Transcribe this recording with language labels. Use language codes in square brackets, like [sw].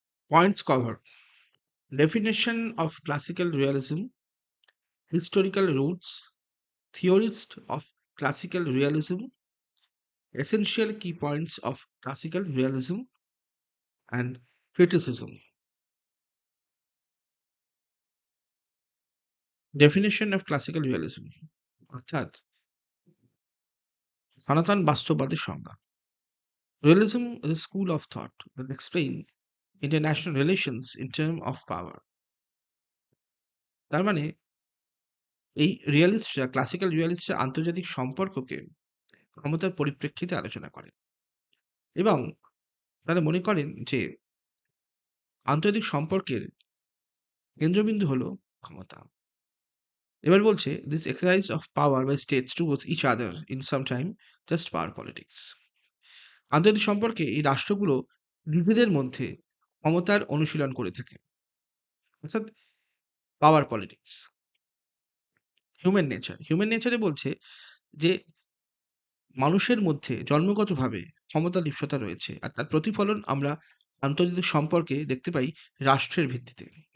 [en] Points cover: definition of classical realism, historical roots, theorists of classical realism, essential key points of classical realism, and criticism. Definition of classical realism [bn] অর্থাৎ সনাতন বাস্তববাদের সংজ্ঞা। [en] Realism is a school of thought that explain international relations in terms of power. [bn] তার মানে এই রিয়ালিস্টরা classical রিয়ালিস্টরা আন্তর্জাতিক সম্পর্ককে ক্ষমতার পরিপ্রেক্ষিতে আলোচনা করেন এবং তারা মনে করেন যে আন্তর্জাতিক সম্পর্কের কেন্দ্রবিন্দু হলো ক্ষমতা। এবার বলছে [en] this exercise of power by states towards each other in some time just power politics. [bn] আন্তর্জাতিক সম্পর্কে এই রাষ্ট্রগুলো নিজেদের মধ্যে ক্ষমতার অনুশীলন করে থাকে অর্থাৎ পাওয়ার পলিটিক্স। হিউম্যান নেচারে বলছে যে মানুষের মধ্যে জন্মগতভাবে ক্ষমতা লিপ্সতা রয়েছে আর তার প্রতিফলন আমরা আন্তর্জাতিক সম্পর্কে দেখতে পাই রাষ্ট্রের ভিত্তিতে।